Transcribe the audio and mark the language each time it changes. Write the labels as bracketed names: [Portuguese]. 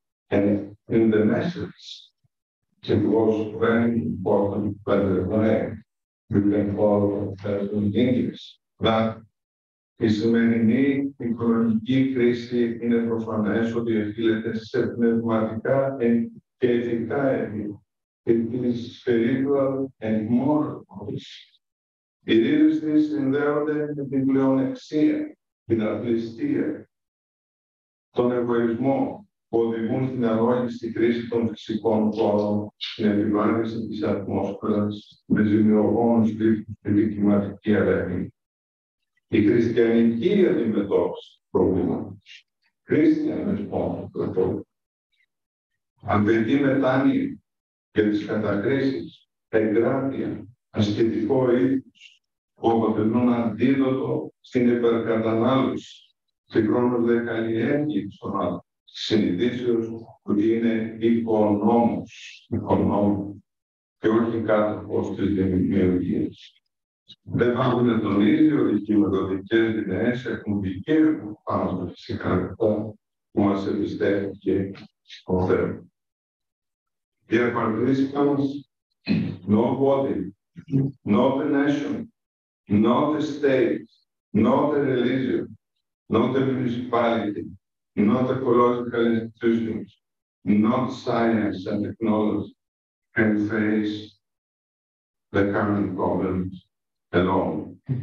[English] And in the message, it was very important, by the way, you can follow in English, that [Greek] η σημερινή οικολογική κρίση είναι προφανές ότι οφείλεται σε πνευματικά και ηθικά αίτια. [English] It is spiritual and moral cause. [Greek] Οι ρίζες της συνδέονται με την πλεονεξία, την απληστία, τον εγωισμό που οδηγούν στην αγώνιστη κρίση των φυσικών πόρων, στην επιβάρυνση της ατμόσφαιρας, με ζημιογόνους τύπους στην κλιματική αλλαγή. Η χριστιανική αντιμετώπιση προβλήματος, [English] Christian response to the problem, [Greek] απαιτεί μετάνοια και τις κατακρίσεις, εγκράτεια, ασκητικό ήθος, που αποτελούν αντίδοτο στην υπερκατανάλωση, συγχρόνως δε καλλιέργεια στον άνθρωπο, συνειδήσεως ότι είναι οικονόμος και όχι κάτοχος της δημιουργίας. Δεν θα να τονίζει ότι οι κλιματικές δυναίες έχουν δικαίωμα πάνω στα φυσικά αγαθά που μας εμπιστεύτηκε ο Θεός. Οι απαντήσεις μας, [English] nobody, not a nation, not a state, not a religion, not a municipality, not ecological institutions, not science and technology can face the current problems alone.